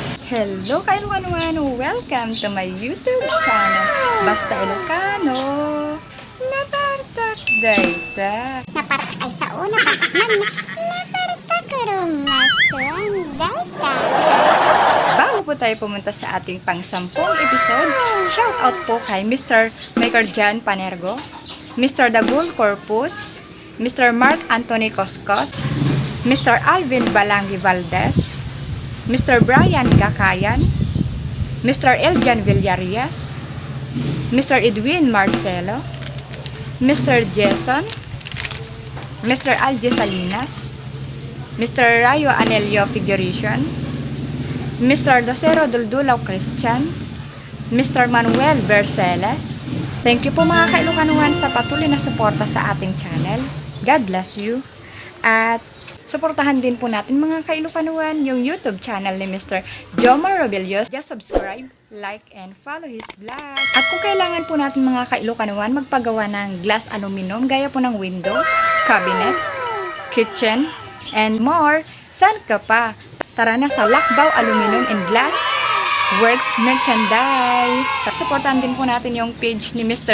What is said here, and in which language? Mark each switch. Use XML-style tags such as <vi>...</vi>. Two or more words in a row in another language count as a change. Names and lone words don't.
<en>Hello Kailukanuan! Welcome to my YouTube channel.</en> <ilo>Basta Ilocano. Napartak dayta. Napartak ay sa una pataknan. Napartak karong mason data.</ilo> <tl>Bago po tayo pumunta sa ating pang-sampung episode,</tl> <en>shout out</en> <tl>po kay Mr. Maker Jan Panergo, Mr. Dagul Corpus, Mr. Mark Anthony Coscos, Mr. Alvin Balangi Valdez, Mr. Brian Gakayan, Mr. Eljan Villarias, Mr. Edwin Marcelo, Mr. Jason, Mr. Alje Salinas, Mr. Rayo Anelio Figuration, Mr. Lucero Duldulaw Christian, Mr. Manuel Verceles.</tl> <en>Thank you</en> <tl>po mga Kailukanuan sa patuloy na suporta sa ating channel.</tl> <en>God bless you.</en> <tl>At suportahan din po natin mga Kailukanuan yung</tl> <en>YouTube channel</en> <tl>ni Mr. Jomar Robillos.</tl> <en>Just subscribe, like, and follow his vlog.</en> <tl>At kung kailangan po natin mga Kailukanuan magpagawa ng</tl> <en>glass aluminum</en> <tl>gaya po ng</tl> <en>windows, cabinet, kitchen, and more,</en> <tl>saan ka pa? Tara na sa Lakbaw Aluminum and Glass Works Merchandise. Suportahan din po natin yung page ni Mr.</tl>